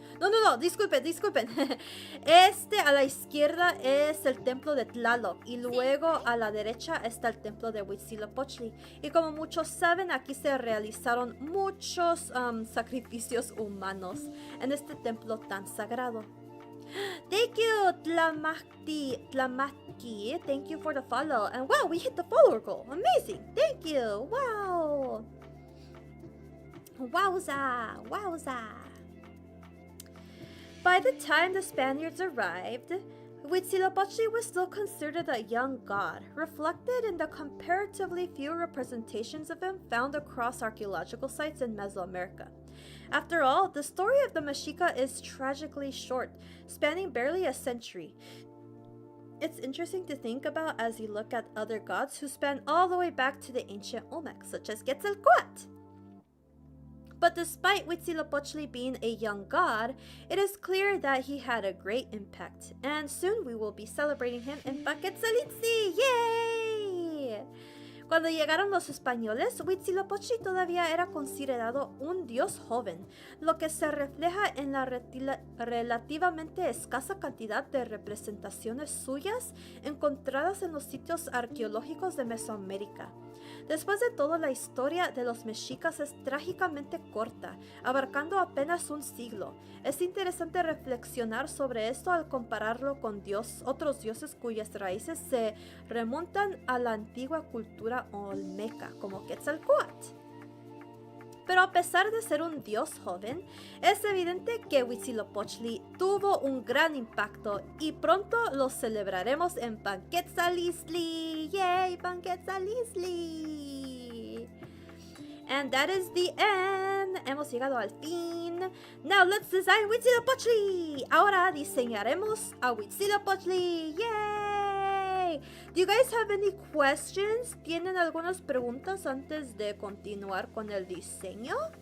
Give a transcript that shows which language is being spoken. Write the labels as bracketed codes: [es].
[es] No, disculpen. Este a la izquierda es el templo de Tlaloc y luego a la derecha está el templo de Huitzilopochtli. Y como muchos saben, aquí se realizaron muchos sacrificios humanos en este templo tan sagrado. [en] Thank you, Tlamatki. Thank you for the follow. And wow, we hit the follower goal. Amazing. Thank you. Wow. Wowza. By the time the Spaniards arrived, Huitzilopochtli was still considered a young god, reflected in the comparatively few representations of him found across archaeological sites in Mesoamerica. After all, the story of the Mexica is tragically short, spanning barely a century. It's interesting to think about as you look at other gods who span all the way back to the ancient Olmecs, such as Quetzalcoatl. But despite Huitzilopochtli being a young god, it is clear that he had a great impact, and soon we will be celebrating him in Paquetzalitzi! Yay! [es] Cuando llegaron los españoles, Huitzilopochtli todavía era considerado un dios joven, lo que se refleja en la relativamente escasa cantidad de representaciones suyas encontradas en los sitios arqueológicos de Mesoamérica. Después de todo, la historia de los mexicas es trágicamente corta, abarcando apenas un siglo. Es interesante reflexionar sobre esto al compararlo con otros dioses cuyas raíces se remontan a la antigua cultura olmeca, como Quetzalcoatl. Pero a pesar de ser un dios joven, es evidente que Huitzilopochtli tuvo un gran impacto y pronto lo celebraremos en Panquetzaliztli. ¡Yay, Panquetzaliztli! [en] And that is the end. [es] Hemos llegado al fin. [en] Now let's design Huitzilopochtli. [es] Ahora diseñaremos a Huitzilopochtli. [en] Yay! Do you guys have any questions? [es] ¿Tienen algunas preguntas antes de continuar con el diseño?